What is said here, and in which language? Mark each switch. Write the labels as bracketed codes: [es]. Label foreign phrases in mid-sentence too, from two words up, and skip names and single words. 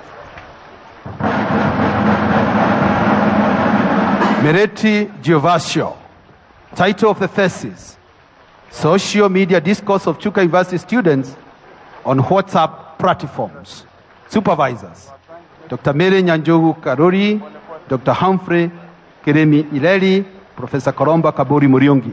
[en] Mereti Giovasio. Title of the thesis, Social Media Discourse of Chuka University Students on WhatsApp Platforms. Supervisors, Dr. Mere Nyanjogu Karori, Dr. Humphrey Kiremi Ileli, Professor Koromba Kabori Muriongi.